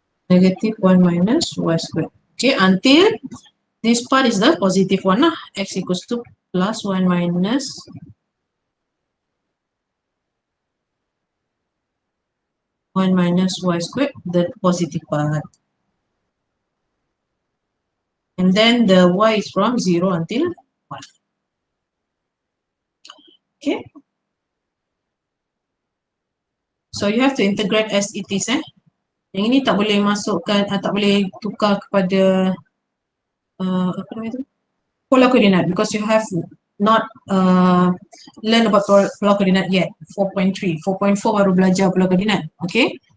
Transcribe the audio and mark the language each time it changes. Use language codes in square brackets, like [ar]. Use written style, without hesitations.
[en] Negative 1 minus y squared. Okay, until this part is the positive one, x equals to plus 1 minus y squared, the positive part. And then the y is from 0 until 1. Okay. So you have to integrate as it is. [ms] Yang ini tak boleh masukkan, tak boleh tukar kepada apa nama itu? [en] Polar coordinate, because you have not learn about polar coordinate yet. [ms] 4.3, 4.4 baru belajar polar coordinate. Okay.